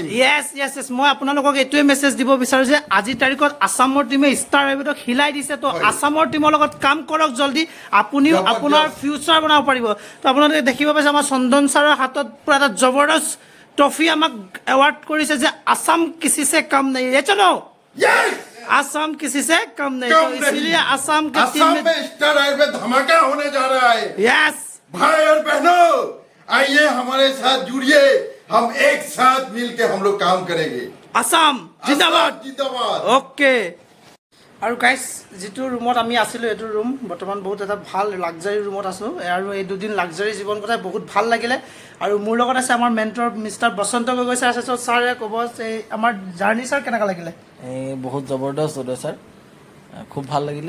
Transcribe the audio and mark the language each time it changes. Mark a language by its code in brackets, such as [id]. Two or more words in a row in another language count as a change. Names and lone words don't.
[as] য়েছ, মই আপোনালোকক এইটোৱে মেছেজ দিব বিচাৰোঁ যে আজিৰ তাৰিখত আছামৰ টিমে ষ্টাৰ আইভেটক হিলাই দিছে। তো আছামৰ টিমৰ লগত কাম কৰক জলদি, আপুনিও জবৰদস্ত। আপোনাৰ ফিউচাৰ বনাব পাৰিব। তো আপোনালোকে দেখিব পাইছে আমাৰ চন্দন ছাৰৰ হাতত পুৰা এটা জবৰদস্ত ট্ৰফি আমাক এৱাৰ্ড কৰিছে যে আছাম [hi] किसी से कम नहीं है। चलो यस, आसाम किसी से कम नहीं, तो इसलिए आसाम के टीम असम में में स्टार आयुर्वेद धमाका होने जा रहा है। यस, भाई और बहनों, आइए हमारे साथ जुड़िए, हम एक साथ मिलके हम लोग काम करेंगे। आसाम जिंदाबाद। असम जिंदाबाद। ओके। [as] আৰু গাইজ, যিটো ৰুমত আমি আছিলোঁ এইটো ৰুম বৰ্তমান বহুত এটা ভাল লাক্সাৰী ৰুমত আছোঁ, আৰু এই 2 দিন লাক্সাৰী জীৱন কটাই বহুত ভাল লাগিলে। আৰু মোৰ লগত আছে আমাৰ মেণ্টৰ মিষ্টাৰ বসন্ত গগৈ ছাৰ আছে। ছাৰে ক'ব এই আমাৰ জাৰ্ণি ছাৰ কেনেকুৱা লাগিলে? বহুত জবৰদস্ত উদয় ছাৰ, খুব ভাল লাগিলে।